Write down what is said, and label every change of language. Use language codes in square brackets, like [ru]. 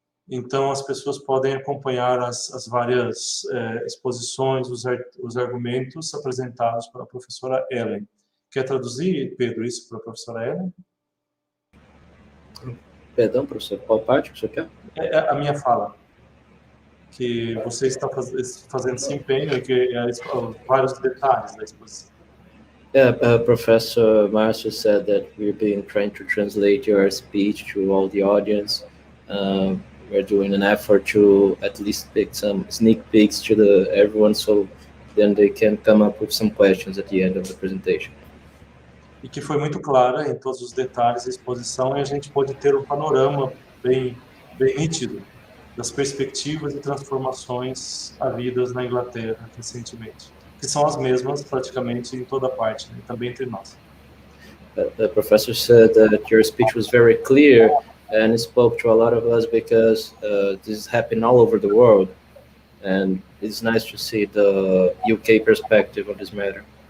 [pt] Então, as pessoas podem acompanhar as várias exposições, os argumentos apresentados pela professora Helen. Quer traduzir, Pedro, isso para a professora Helen? Perdão, professor, qual parte que o senhor quer? A minha fala. Que você está fazendo esse empenho e que vários detalhes da exposição. [en] Yeah, Professor Marcio said that we've been trying to translate your speech to all the audience. We're doing an effort to at least pick some sneak peeks to everyone, so then they can come up with some questions at the end of the presentation. [pt] E que foi muito clara em todos os detalhes da exposição, e a gente pôde ter um panorama bem nítido das perspectivas e transformações havidas na Inglaterra recentemente, que são as mesmas praticamente em toda parte, né? Também entre nós. [en] The professor said that your speech was very clear and it spoke to a lot of us because this is happening all over the world. and it's nice to see the UK perspective of this matter.